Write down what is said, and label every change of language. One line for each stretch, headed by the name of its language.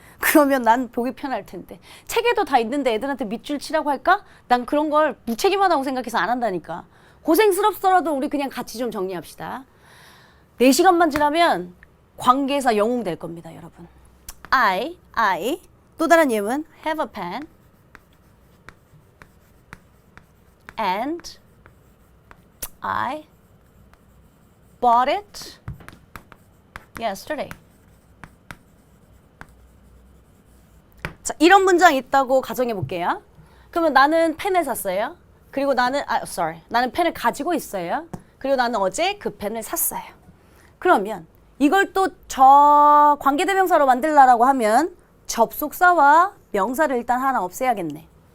Korean: 그러면 난 보기 편할 텐데. 책에도 다 있는데 애들한테 밑줄 치라고 할까? 난 그런 걸 무책임하다고 생각해서 안 한다니까. 고생스럽더라도 우리 그냥 같이 좀 정리합시다. 4시간만 지나면 관계사 영웅 될 겁니다, 여러분.
English: I
Korean: 또 다른 예문
English: have a pen And I bought it yesterday.
Korean: 자, 이런 문장이 있다고 가정해 볼게요. 그러면 나는 펜을 샀어요. 그리고 나는 나는 펜을 가지고 있어요. 그리고 나는 어제 그 펜을 샀어요. 그러면 이걸 또 저 관계대명사로 만들라고 하면 접속사와 명사를 일단 하나 없애야겠네.